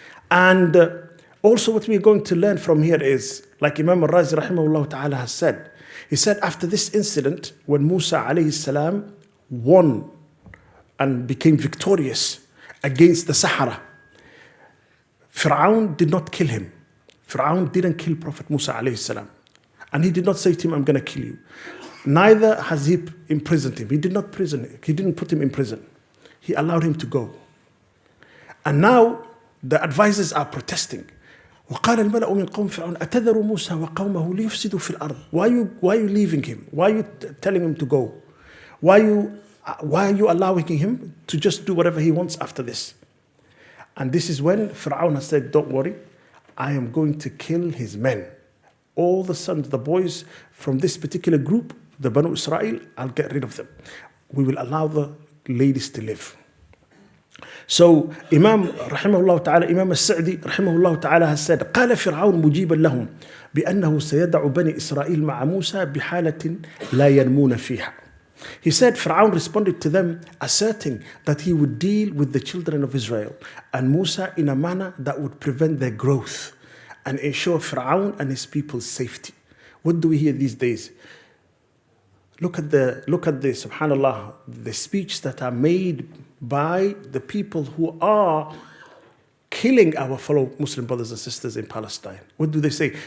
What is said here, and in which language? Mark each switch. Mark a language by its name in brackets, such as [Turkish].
[English] And also what we're going to learn from here is, like Imam al-Razi rahimahullah ta'ala has said, he said after this incident, when Musa alayhi salam won and became victorious against the Sahara, Fir'aun did not kill him. Fir'aun didn't kill Prophet Musa alayhi salam. And he did not say to him, I'm going to kill you. Neither has he imprisoned him. He did not prison him. He didn't put him in prison. He allowed him to go. And now the advisors are protesting. [Arabic] وقال الملأ من قوم فرعون أتذر موسى وقومه ليفسدوا في الأرض. [English] Why are you leaving him? Why are you telling him to go? Why are you allowing him to just do whatever he wants after this? And this is when Fir'aun has said, don't worry, I am going to kill his men. All the sons, the boys from this particular group, the Banu Israel, I'll get rid of them. We will allow the ladies to live. So Imam rahimahullah ta'ala, Imam al-Sa'di rahimahullah ta'ala has said, [Arabic] قال فرعون مجيبا لهم بأنه سيدع بني إسرائيل مع موسى بحالة لا ينمون فيها. [English] He said, Fir'aun responded to them, asserting that he would deal with the children of Israel and Musa in a manner that would prevent their growth and ensure Fir'aun and his people's safety. What do we hear these days? Look at the subhanallah, the speeches that are made by the people who are killing our fellow Muslim brothers and sisters in Palestine. What do they say?